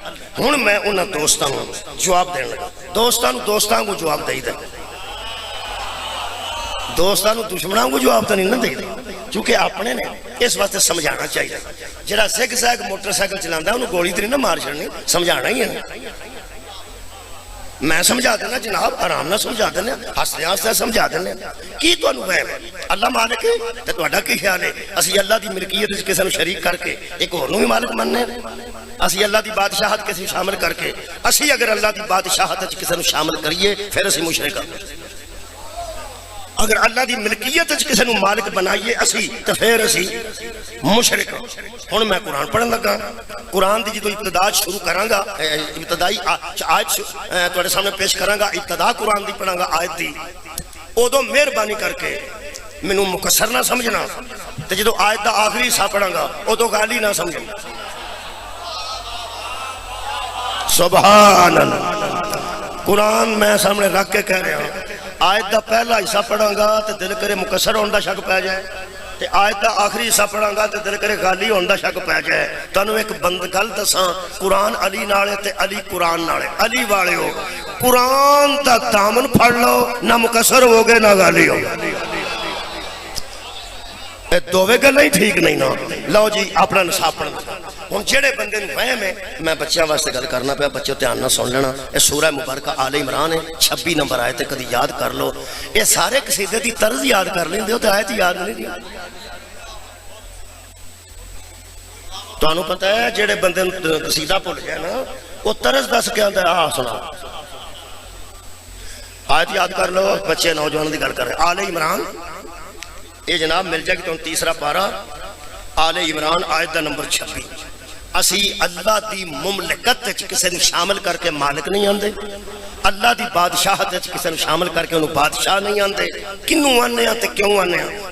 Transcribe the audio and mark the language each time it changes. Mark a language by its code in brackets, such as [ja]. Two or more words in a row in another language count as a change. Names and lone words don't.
[pa] ہن میں انہاں دوستاں نو جواب دین لگا، دوستاں کو جواب دے دے، دوستاں نو دشمناں کو جواب تو نہیں نہ دے دے، چونکہ اپنے نے اس واسطے سمجھانا چاہیے۔ جڑا سگ سگ موٹر سائیکل چلاندا انہوں گولی تے نہیں نہ مار چھڑنی، سمجھانا ہی ہے۔ میں سمجھا دینا جناب، آرام نہ سمجھا دینا، ہستے ہستے سمجھا دینا کی تانوں وہم اللہ مالک ہے تے تہاڈا کی خیال ہے اسی اللہ دی ملکیت وچ کسے نوں شریک کر کے ایک ہور نوں بھی مالک مننے، اسی اللہ دی بادشاہت کسے شامل کر کے، اسی اگر اللہ دی بادشاہت وچ کسے نوں شامل کریے پھر اسی مشرک ہاں، اگر اللہ دی ملکیت وچ کسے نوں مالک بنائیے اسی تے پھر اسی مشرک ہاں۔ ہن میں قرآن پڑھن لگا، قرآن دی جدوں ابتدا شروع کراں گا، ابتدائی آیت تواڈے سامنے پیش کراں گا، ابتدا قرآن دی پڑھاں گا آیت دی، ادوں مہربانی کر کے مینوں مکسر نہ سمجھنا، تے جدوں آیت دا آخری حصہ پڑھاں گا ادوں گال ہی نہ سمجھنا۔ سبحان اللہ، قرآن میں سامنے رکھ کے کہہ رہا ہوں، آیت دا پہلا حصہ پڑھاں گا تے دل کرے مکسر ہون دا شک پہ جائے، تے آیت دا آخری حصہ پڑھاں گا تے دل کرے غالی ہون دا شک پہ جائے۔ تانوں ایک بند گل دساں، قرآن علی نالے تے علی قرآن نالے، علی والے ہو قرآن دا دامن پھڑ لو، نہ مکسر ہو گئے نہ غالی ہو گئے، اے دووے گل نہیں ٹھیک نہیں نا۔ لو جی اپنا نصاب پڑھنا ہوں، جہے بندے نوں وہم ہے، میں بچیاں واسطے گل کرنا پیا، بچے دھیان نہ سن لینا، یہ سورہ مبارکہ آل عمران ہے، 26 نمبر آیت کدی یاد کر لو، یہ سارے قصیدے دی طرز یاد کر لیندے ہو تے آیت یاد نہیں۔ تانوں پتہ ہے جہے بندے نوں قصیدہ بھول گیا نا، وہ طرز دس کے آندا ہے آ سنا، آیت یاد کر لو، بچے نوجوان دی گل کر رہے آل عمران، یہ جناب مل جائے گی تو تیسرا پارا آل عمران آیت دا نمبر 26۔ اسی اللہ دی مملکت کسے نوں شامل کر کے مالک نہیں آندے، اللہ دی بادشاہت کسے نوں شامل کر کے انہوں بادشاہ نہیں آندے، کنوں آنے ہیں تے کیوں آنے ہیں؟